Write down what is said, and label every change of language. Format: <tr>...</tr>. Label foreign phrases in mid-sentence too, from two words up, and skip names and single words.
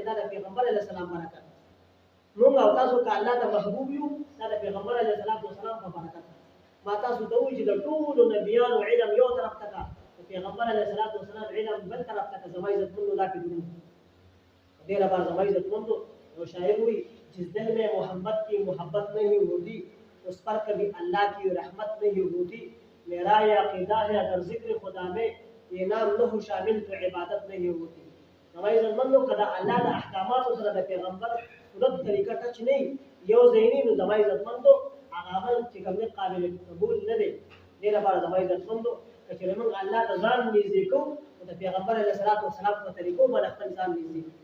<ps>دا د پیغمبر علیه السلام برکت. موږ او تاسو که الله ته محبوب یو، دا د پیغمبر علیه السلام په برکت. ما تاسو ته وایي چې د ټولو نبیانو علم یو طرف ته کا، د پیغمبر علیه السلام علم بل طرف ته کا. زما عزتمندو دا کې دروند دې لپاره زما عزتمندو یو شاعر وایي</ps> <ur>جس دل میں محمد کی محبت نہیں ہوتی اس پر کبھی اللہ کی رحمت نہیں ہوتی. میرا یہ عقیدہ ہے اگر ذکر خدا میں یہ نام نہ ہو شامل تو عبادت نہیں ہوتی.</ur> <ps>زما عزتمندو که د الله د احکاماتو سره د پیغمبر پوره طریقه ټچ نه وي، یو ځای نه وي، نو زما عزتمندو هغه عمل چې کوم دی قابل قبول نه دی. دې لپاره زما عزتمندو که چېرې موږ الله ته ځان نږدې کوو، نو د پیغمبر علیه السلام په طریقو باندې خپل ځان نږدې کړو.</ps>